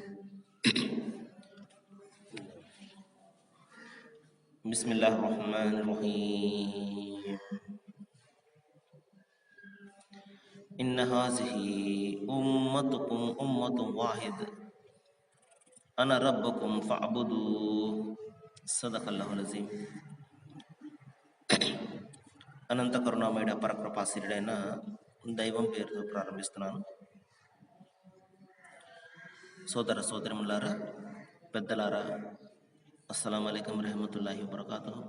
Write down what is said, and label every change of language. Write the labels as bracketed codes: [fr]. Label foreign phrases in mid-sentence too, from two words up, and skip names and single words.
[ar] بسم الله الرحمن الرحيم. إن هذه أمتكم أمة واحد أنا ربكم فاعبدوا. صدق الله العظيم. [te] అనంత కరుణామయుడ పరకృపాశీలుడైన దైవం పేరుతో ప్రారంభిస్తున్నాను. సోదర సోదరములారా, పెద్దలారా, [ar] السلام عليكم رحمة الله وبركاته.